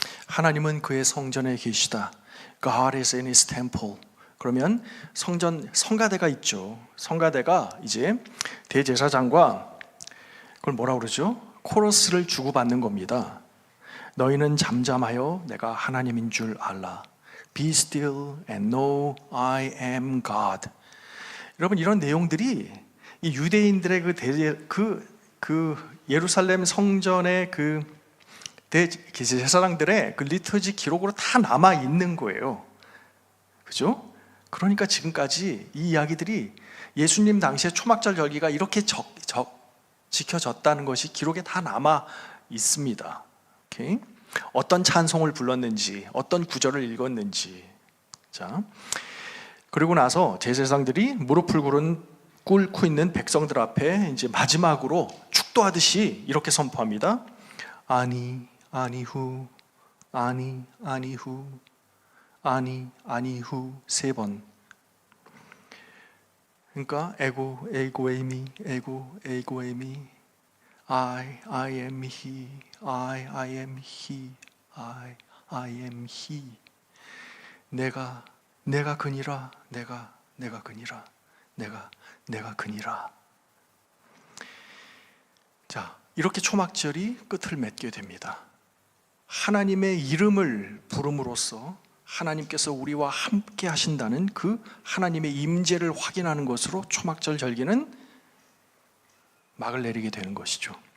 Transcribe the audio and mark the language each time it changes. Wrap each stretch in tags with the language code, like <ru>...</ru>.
<ko>하나님은 그의 성전에 계시다.</ko> <en>God is in his temple.</en> <ko>그러면 성가대가 있죠. 성가대가 이제 대제사장과 그걸 뭐라고 그러죠? 코러스를 주고받는 겁니다. 너희는 잠잠하여 내가 하나님인 줄 알라.</ko> <en>Be still and know I am God.</en> <ko>여러분, 이런 내용들이 이 유대인들의 그 예루살렘 성전의 그 대제사장들의 그 리터지 기록으로 다 남아 있는 거예요. 그죠? 그러니까 지금까지 이 이야기들이 예수님 당시에 초막절 절기가 이렇게 지켜졌다는 것이 기록에 다 남아 있습니다. 오케이? 어떤 찬송을 불렀는지, 어떤 구절을 읽었는지. 자, 그리고 나서 제사장들이 무릎을 꿇고 있는 백성들 앞에 이제 마지막으로 축도하듯이 이렇게 선포합니다.</ko> <he>아니 아니후, 아니 아니후, 아니 아니후 3번.</he> <en>그러니까</en> <el>에고 에이미, 에고 에이미,</el> <en>I am he, I am he, I am he.</en> <ko>내가 그니라, 내가 그니라, 내가 그니라. 자, 이렇게 초막절이 끝을 맺게 됩니다. 하나님의 이름을 부름으로써 하나님께서 우리와 함께 하신다는 그 하나님의 임재를 확인하는 것으로 초막절 절기는 막을 내리게 되는 것이죠.</ko>